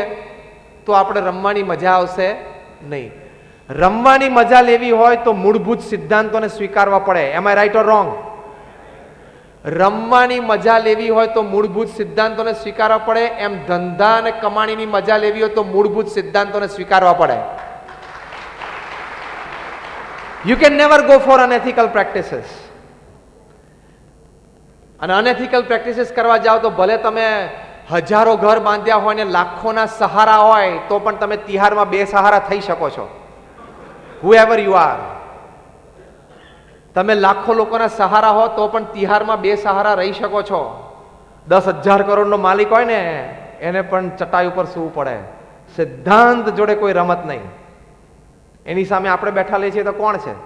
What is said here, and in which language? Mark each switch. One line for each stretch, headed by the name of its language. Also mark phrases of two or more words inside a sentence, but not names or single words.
Gujarati: તો આપણે રમવાની મજા આવશે નહીં. રમવાની મજા લેવી હોય તો મૂળભૂત સિદ્ધાંતોને સ્વીકારવા પડે.
English: am I right or wrong?
Gujarati: રમવાની મજા લેવી હોય તો મૂળભૂત સિદ્ધાંતોને સ્વીકારવા પડે. એમ ધંધા અને કમાણીની મજા લેવી હોય તો મૂળભૂત સિદ્ધાંતોને સ્વીકારવા પડે.
English: You can never go for unethical practices.
Gujarati: અને
English: unethical practices
Gujarati: કરવા જાઓ તો ભલે તમે હજારો ઘર બાંધ્યા હોય ને લાખોના સહારા હોય, તો પણ તમે તિહારમાં 2 સહારા થઈ શકો છો.
English: whoever you are.
Gujarati: તમે લાખો લોકોના સહારા હો તો પણ તિહારમાં 2 સહારા રહી શકો છો. 10,000 કરોડનો માલિક હોય ને એને પણ ચટાઈ ઉપર સૂવું પડે. સિદ્ધાંત જોડે કોઈ રમત નહીં. એની સામે આપણે બેઠા લઈએ છીએ તો કોણ છે?